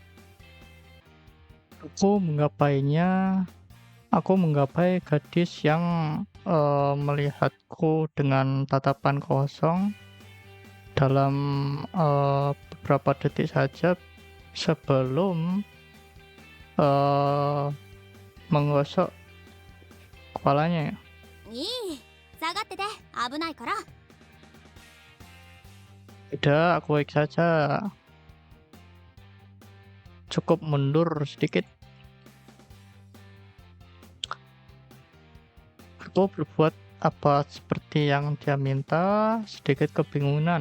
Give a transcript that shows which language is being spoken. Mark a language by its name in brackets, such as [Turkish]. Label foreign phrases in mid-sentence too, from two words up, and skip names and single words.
[Indonesian] Aku menggapai gadis yang melihatku dengan tatapan kosong dalam beberapa detik saja sebelum menggosok kepalanya. [Japanese] いい、下がってて、危ないから。 [Indonesian] Tidak, aku baik saja. Cukup mundur sedikit. Aku berbuat apa seperti yang dia minta, sedikit kebingungan.